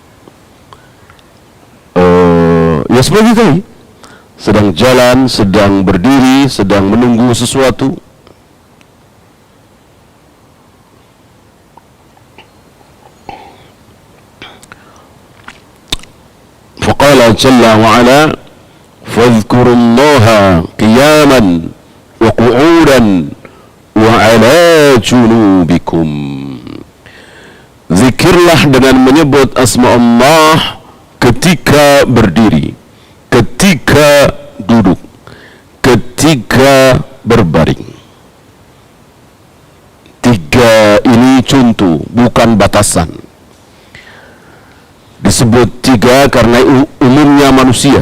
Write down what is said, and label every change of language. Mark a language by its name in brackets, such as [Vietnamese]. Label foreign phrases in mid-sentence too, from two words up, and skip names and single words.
[Indonesian] Ya seperti tadi, sedang jalan, sedang berdiri, sedang menunggu sesuatu. [Arabic] فقال جل وعلا فاذكروا الله قياما وقعودا وعلى جنوبكم. [Indonesian] Zikirlah dengan menyebut asma Allah ketika berdiri, ketika duduk, ketika berbaring. 3 ini contoh, bukan batasan. Disebut 3 karena umumnya manusia.